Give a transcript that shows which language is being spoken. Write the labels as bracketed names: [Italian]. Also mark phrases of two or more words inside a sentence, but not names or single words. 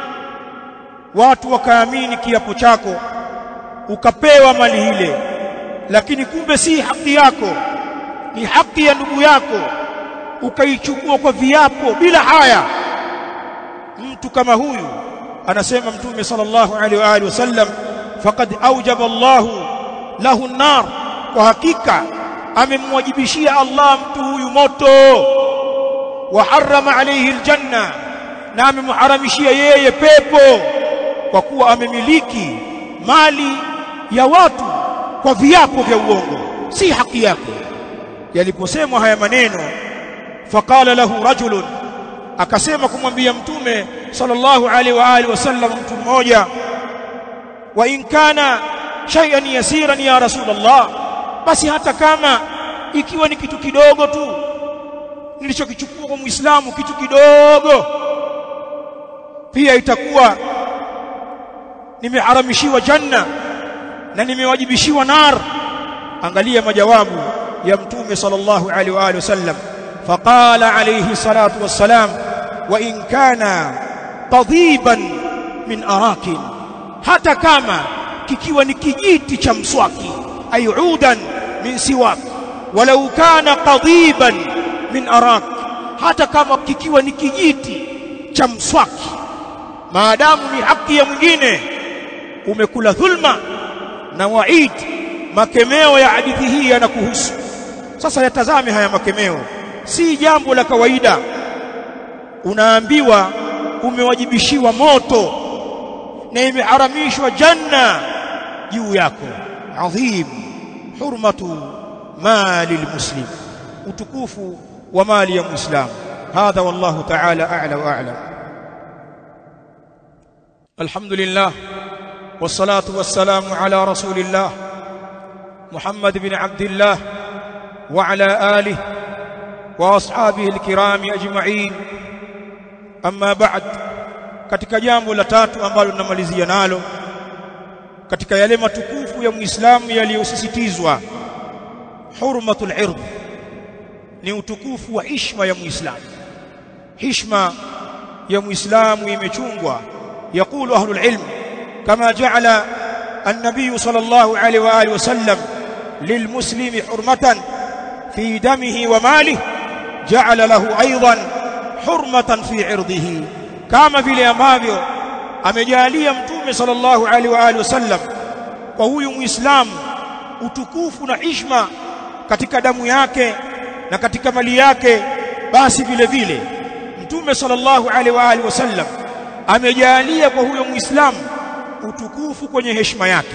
[Swahili] watu wakaamini kiapo chako, ukapewa mali ile, lakini kumbe si haki yako, ni haki ya ndugu yako, ukaichukua kwa viapo bila haya. Mtu kama huyu, anasema Mtume [Arabic] صلى الله عليه وعلى آله وسلم فقد أوجب الله له النار, [Swahili] kwa hakika amemwajibishia Allah mtu huyu moto, [Arabic] وحرم عليه الجنة, [Swahili] na amemharamishia yeye pepo, kwa kuwa amemiliki mali ya watu kwa viapo vya uongo, si haki yake. Yaliposemwa haya maneno, [Arabic] فقال له رجل, [Swahili] akasema kumwambia Mtume [Arabic] صلى الله عليه وعلى آله وسلم [Swahili] mtu mmoja, [Arabic] وإن كان شيئا يسيرا يا رسول الله, [Swahili] basi hata kama ikiwa ni kitu kidogo tu nilichokichukua kwa Muislamu, kitu kidogo, pia itakuwa nimeharamishiwa janna na nimewajibishiwa nar. Angalia majawabu ya Mtume [Arabic] صلى الله عليه وعلى آله وسلم. فقال عليه الصلاة والسلام وإن كان قضيبا من أراك, [Swahili] hata kama kikiwa ni kijiti cha mswaki, [Arabic] عودا من سواك ولو كان قضيبا من أراك, [Swahili] hata kama kikiwa ni kijiti cha mswaki, maadamu ni haki ya mwingine, umekula dhulma na waid. Makemeo ya hadithi hii yanakuhusu. Sasa yatazame haya makemeo, si jambo la kawaida. Unaambiwa umewajibishiwa moto na imeharamishwa janna juu yako. [Arabic] عظم حرمة مال المسلم, [Swahili] utukufu wa mali ya Muislamu. [Arabic] هذا والله تعالى أعلى وأعلم. الحمد لله والصلاة والسلام على رسول الله محمد بن عبد الله وعلى آله وأصحابه الكرام أجمعين. أما بعد, [Swahili] katika jambo la tatu ambalo tunamalizia nalo katika yale matukufu ya Muislamu yaliyosisitizwa, [Arabic] حرمة العرض, [Swahili] ni utukufu wa heshima ya Muislamu. Heshima ya Muislamu imechungwa. [Arabic] يقول أهل العلم كما جعل النبي صلى الله عليه وعلى آله وسلم للمسلم حرمة في دمه وماله جعل له أيضا حرمة في عرضه, [Swahili] kama vile ambavyo amejalia Mtume [Arabic] صلى الله عليه وعلى آله وسلم [Swahili] kwa huyu Muislamu utukufu na heshima katika damu yake na katika mali yake, basi vile vile Mtume [Arabic] صلى الله عليه وعلى آله وسلم [Swahili] amejalia kwa huyo Muislamu utukufu kwenye heshima yake.